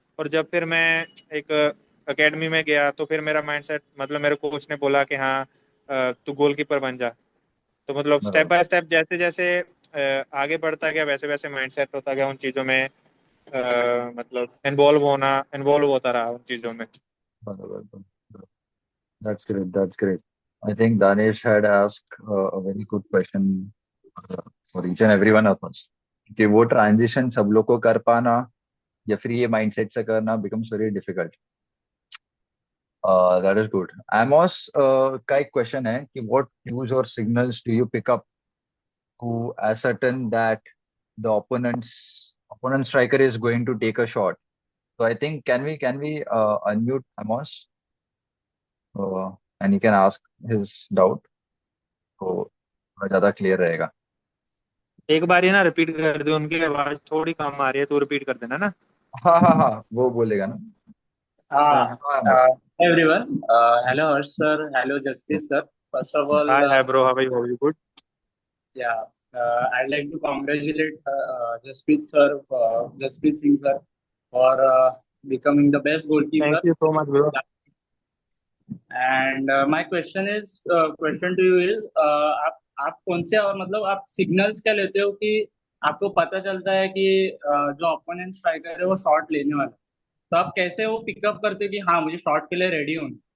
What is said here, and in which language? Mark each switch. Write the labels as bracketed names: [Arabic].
[Hindi] और जब फिर मैं एक एकेडमी में गया तो फिर मेरा माइंडसेट, मतलब मेरे कोच ने बोला कि हाँ तू गोलकीपर बन जा। तो मतलब स्टेप बराबर बाय स्टेप जैसे जैसे आगे बढ़ता गया वैसे वैसे माइंडसेट होता गया उन चीजों में, मतलब इन्वॉल्व होता रहा उन चीजों में। बराबर। [English] That's great. That's great. I think Danish had asked a very good question for each and every one of us. [Hindi] कि वो ट्रांजिशन सब लोग को कर पाना या फिर ये माइंडसेट से करना [English] becomes very difficult. That is good. Amos [Hindi] का एक क्वेश्चन है कि [English] what cues or signals do you pick up to ascertain that the opponent striker is going to take a shot? So I think can we unmute Amos and he can ask his doubt. [Hindi] तो थोड़ा ज्यादा clear रहेगा। एक बार ही ना repeat कर दे, उनकी आवाज थोड़ी कम आ रही है तो रिपीट कर देना ना। हाँ हाँ हाँ, वो बोलेगा ना। हाँ Uh, हाँ। हाँ बस। [English] everyone. Hello, Harsh sir. Hello, Jasprit sir. First of all, hi hi bro, how are you? Good. yeah, I'd like to congratulate Jasprit Singh sir, for becoming the best thank goalkeeper. You so much bro. And my question to you is, [Hindi] आप कौन से और मतलब आप signals क्या लेते हो कि आपको पता चलता है कि जो अपोनेंट स्ट्राइकर है वो शॉट लेने वाला है? तो आप कैसे वो पिकअप करते हो कि हाँ मुझे शॉट के लिए रेडी हूँ?